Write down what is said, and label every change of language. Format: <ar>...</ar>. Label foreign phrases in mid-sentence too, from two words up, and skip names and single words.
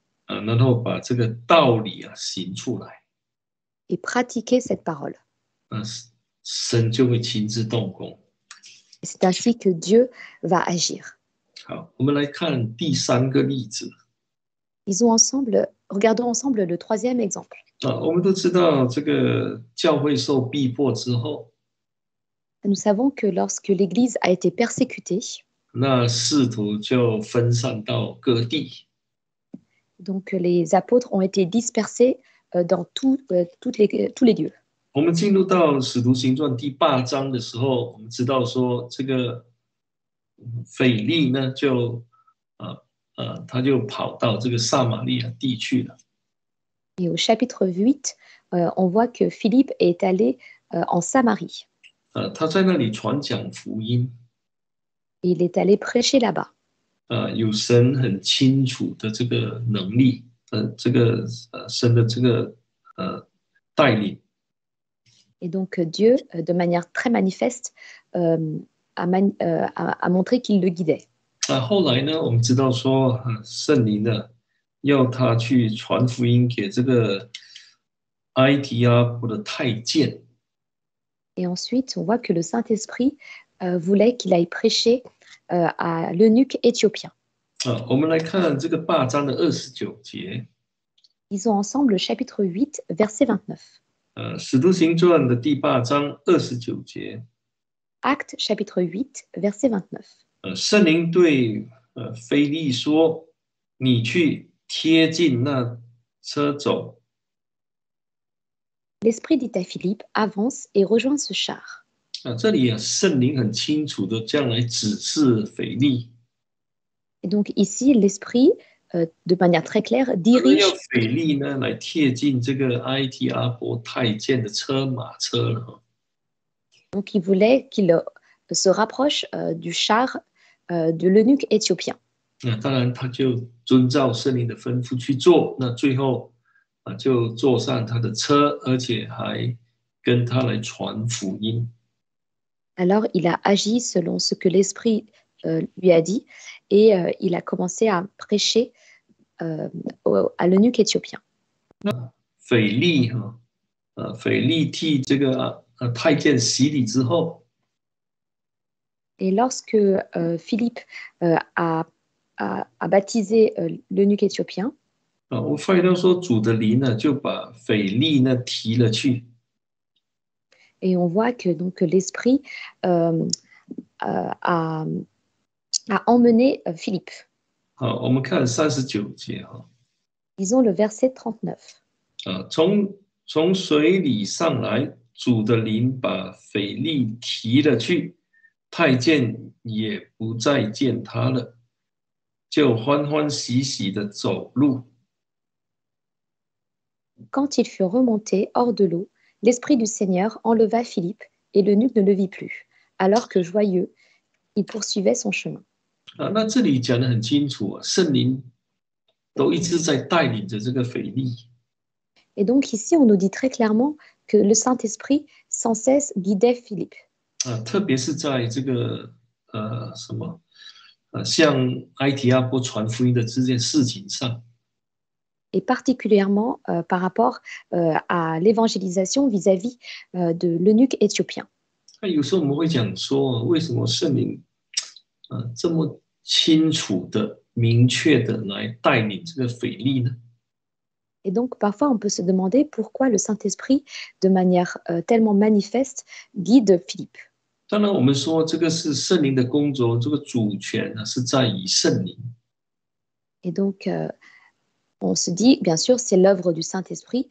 <zh>然后把这个道理行出来，</zh> <fr>et pratiquer cette parole.</fr> <zh>神就会亲自动工。</zh> <fr>Et c'est ainsi que Dieu va agir.</fr> <zh>好，我们来看第三个例子。</zh> <fr>Regardons ensemble le troisième exemple.</fr> <zh>我们都知道这个教会受逼迫之后，</zh> <fr>Nous savons que lorsque l'Église a été persécutée,</fr> <zh>那使徒就分散到各地。</zh> <fr>donc les apôtres ont été dispersés dans tous les lieux.</fr> <zh>我们进入到《使徒行传》第8章的时候，我们知道说这个腓利呢，他就跑到这个撒玛利亚地去了。</zh> <fr>Et au chapitre 8, on voit que Philippe est allé en Samarie.</fr> <zh>他在那里传讲福音。</zh> <fr>Et il est allé prêcher là-bas.</fr> <zh>有神很清楚的这个能力，这个神的这个带领。</zh> <fr>Et donc Dieu, de manière très manifeste, a montré qu'il le guidait.</fr> <zh>后来呢，我们知道说，圣灵呢要他去传福音给这个埃提阿伯的太监。</zh> <fr>Et ensuite, on voit que le Saint-Esprit voulait qu'il aille prêcher à l'eunuque éthiopien.</fr> <zh>我们来看这个8章的29节。</zh> <fr>Lisons ensemble le chapitre 8, verset 29.</fr> <zh>使徒行传的第8章29节。</zh> <fr>Acte chapitre 8, verset 29.</fr> <zh>圣灵对腓利说：“你去贴近那车走。”</zh> <fr>L'Esprit dit à Philippe, avance et rejoins ce char.</fr> <zh>这里圣灵很清楚的这样来指示腓利。</zh> <fr>Et donc ici, l'Esprit, de manière très claire, dirige.</fr> <zh>要腓利呢来贴近这个埃提阿伯太监的马车了。</zh> <fr>Donc il voulait qu'il se rapproche du char de l'eunuque éthiopien.</fr> <zh>当然，他就遵照圣灵的吩咐去做。那最后就坐上他的车，而且还跟他来传福音。</zh> <fr>Alors il a agi selon ce que l'Esprit lui a dit et il a commencé à prêcher à l'eunuque éthiopien.</fr> <zh>腓利替这个太监洗礼之后，</zh> <fr>Et lorsque Philippe a baptisé l'eunuque éthiopien,</fr> <zh>我发现到说主的灵呢就把腓力呢提了去，</zh> <fr>et on voit que donc l'esprit euh, a, a emmené Philippe.</fr> <zh>我们看39节</zh> <fr>Lisons le verset 39.</fr> <zh>从水里上来，主的灵把腓力提了去，太监也不再见他了，就欢欢喜喜的走路。</zh> <fr>Quand il fut remonté hors de l'eau, l'esprit du Seigneur enleva Philippe et l'eunuque ne le vit plus, alors que joyeux, il poursuivait son chemin.</fr> <zh>那这里讲得很清楚圣灵都一直在带领着这个腓力。</zh> <fr>Et donc ici, on nous dit très clairement que le Saint-Esprit sans cesse guidait Philippe.</fr> <zh>特别是在这个向埃提阿波传福音的这件事情上，</zh> <fr>Et particulièrement par rapport à l'évangélisation vis-à-vis de l'eunuque éthiopien.</fr> <zh>那有时候我们会讲说，为什么圣灵这么清楚的、明确的来带领这个腓力呢？</zh> <fr>Et donc parfois, on peut se demander pourquoi le Saint-Esprit, de manière tellement manifeste, guide Philippe.</fr> <zh>当然，我们说这个是圣灵的工作，这个主权呢是在于圣灵。</zh> <fr>Et donc, on se dit, bien sûr, c'est l'œuvre du Saint-Esprit.</fr>